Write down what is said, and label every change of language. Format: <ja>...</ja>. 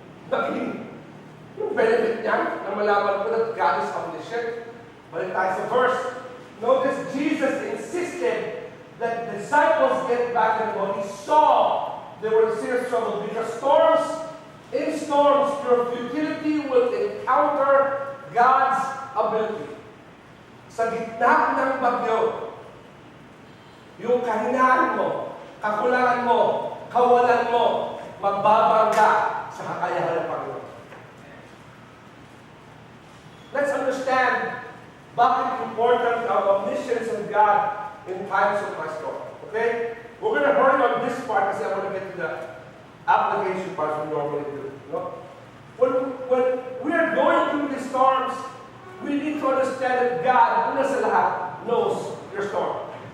<tl>naging yung benefit niya na malaman ko</tl> <en>that God is omniscient.</en> <tl>Balik tayo sa verse.</tl> <en>Notice Jesus insisted that the disciples get back in the boat. He saw they were in serious trouble because in storms, your futility will encounter God's ability.</en> <tl>Sa gitna ng bagyo, yung kahinaan mo, kakulangan mo, kawalan mo, magbabangga sa kakayahan ng Panginoon.</tl> <en>Let's understand bakit important ang omniscience of God in times of my storm. Okay? We're going to hurry on this part kasi I want to get to the application part we normally do. No? When we are going through these storms, we need to understand that God,</en> <tl>una sa lahat,</tl> <en>knows your storm.</en>